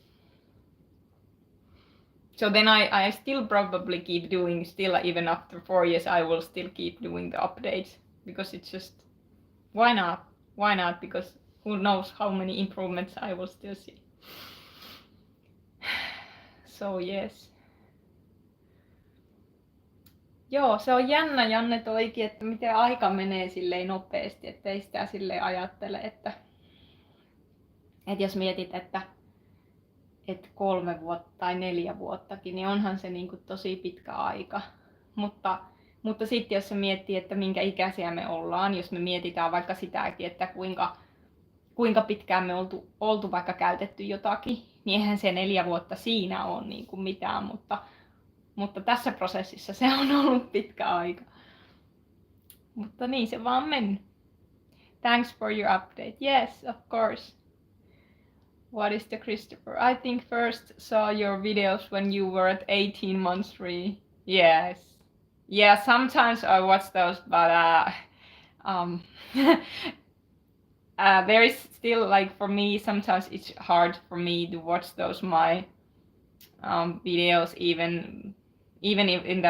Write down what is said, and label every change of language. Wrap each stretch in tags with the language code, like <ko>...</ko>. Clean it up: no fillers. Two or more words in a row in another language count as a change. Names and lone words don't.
<en>So then I still probably keep doing still even after 4 years. I will still keep doing the updates because it's just why not? Because who knows how many improvements I will still see. So yes.</en> <fi>Joo, se on jännä Janne toikin, että miten aika menee silleen nopeasti, ettei sitä silleen ajattele, että jos mietit, että 3 vuotta tai 4 vuottakin, niin onhan se niin kuin tosi pitkä aika. Mutta sitten jos se miettii, että minkä ikäisiä me ollaan, jos me mietitään vaikka sitäkin, että kuinka pitkään me oltu vaikka käytetty jotakin, niin eihän se 4 vuotta siinä ole niin kuin mitään, mutta tässä prosessissa se on ollut pitkä aika. Mutta niin se vaan meni.</fi> <en>Thanks for your update. Yes, of course. What is the Christopher? I think first saw your videos when you were at 18 months free. Yes. Yeah, sometimes I watch those, but there is still like for me sometimes it's hard for me to watch those my videos even if in</en>